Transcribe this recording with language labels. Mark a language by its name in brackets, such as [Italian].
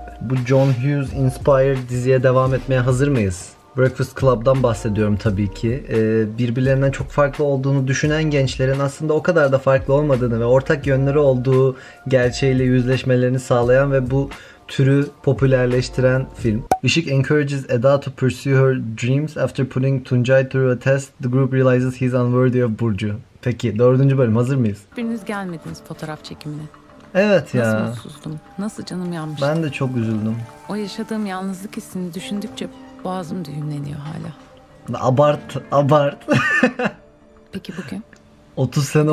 [Turkish] Bu John Hughes inspired diziye devam etmeye hazır mıyız? Breakfast Club'dan bahsediyorum tabii ki. Birbirlerinden çok farklı olduğunu düşünen gençlerin aslında o kadar da farklı olmadığını ve ortak yönleri olduğu gerçeğiyle yüzleşmelerini sağlayan ve bu türü popülerleştiren film. [English] Işık encourages Eda to pursue her dreams after putting Tuncay through a test. The group realizes he's unworthy of Burcu. [Turkish] Peki 4. bölüm hazır mıyız? Biriniz gelmediniz fotoğraf çekimine. Evet ya. Nasıl mutsuzdum. Nasıl canım yanmıştı. Ben de çok üzüldüm. O yaşadığım yalnızlık hissini düşündükçe boğazım düğümleniyor hala. Abart. Peki bugün? 30 sene Bugün